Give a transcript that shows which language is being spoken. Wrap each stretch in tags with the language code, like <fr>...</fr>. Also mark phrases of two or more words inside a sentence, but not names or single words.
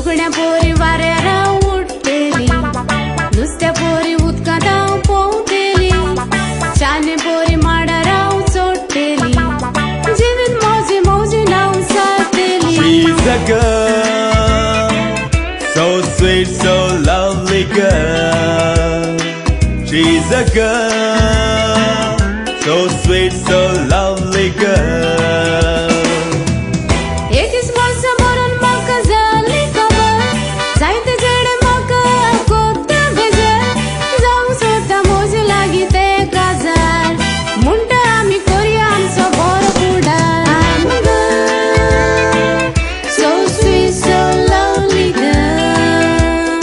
<kok>पोरी वाऱ्यार उठतेली, नुस्त्या पोरी उदकांत पोवतेली, शाने पोरी माडार चोडटेली, जिवीत मौजी मौजी नाव सारतेली.</kok> <en>She's a girl, so sweet, so lovely girl. She's a girl, so sweet, so lovely girl.</en> <kok>एकच वर्ष भरून म्हाका जाली खबर, जायते चेडे म्हाका कोत्ता बेजार, जावंक सोदता म्हजे लागीं ते काजार, म्हणटा आमी करुया आमचो बरो फुडार.</kok> <en>I'm a girl, so sweet, so lovely girl.</en>